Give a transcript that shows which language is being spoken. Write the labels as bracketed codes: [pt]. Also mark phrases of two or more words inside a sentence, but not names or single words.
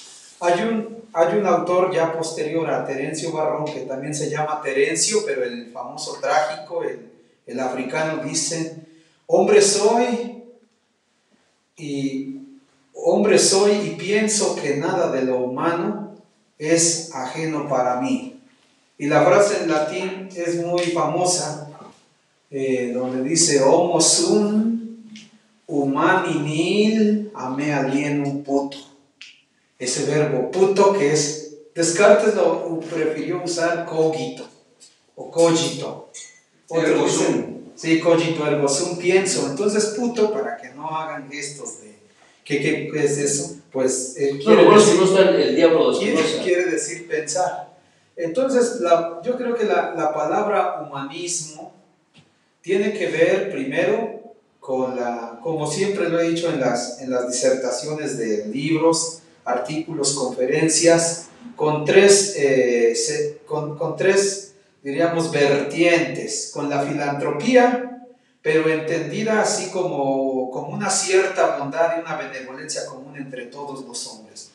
[es] Hay un autor ya posterior a Terencio Barrón que también se llama Terencio, pero el famoso trágico, el El africano dice, hombre soy y pienso que nada de lo humano es ajeno para mí. Y la frase en latín es muy famosa, donde dice, [la] homo sum humani nil a me alienum puto. [es] Ese verbo puto que es, Descartes lo prefirió usar cogito o cogito. [la] Ergo sum. Sí, cogito ergo sum, [es] pienso. Entonces puto, para que no hagan gestos de ¿qué es eso? Pues no está el diablo de quiere decir pensar. Entonces yo creo que la palabra humanismo tiene que ver primero con como siempre lo he dicho en las disertaciones de libros, artículos, conferencias, con tres, diríamos, vertientes, con la filantropía, pero entendida así como una cierta bondad y una benevolencia común entre todos los hombres.